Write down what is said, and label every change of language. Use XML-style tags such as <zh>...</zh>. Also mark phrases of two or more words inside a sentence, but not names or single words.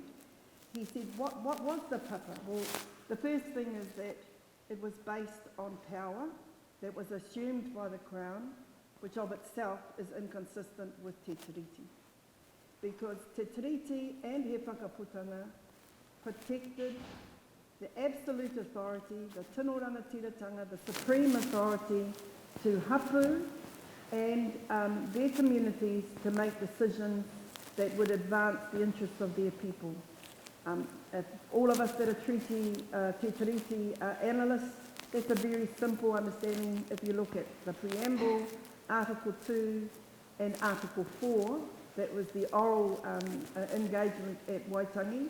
<en>He said, what was the papa? Well, the first thing is that it was based on power that was assumed by the Crown, which of itself is inconsistent with Te Tiriti. Because Te Tiriti and He Whakaputanga protected the absolute authority, the</en> <mi>tino rangatiratanga,</mi> <en>the supreme authority to hapu and their communities to make decisions that would advance the interests of their people. If all of us that are Te Tiriti analysts, that's a very simple understanding if you look at the preamble, Article 2 and Article 4, that was the oral engagement at Waitangi.</en>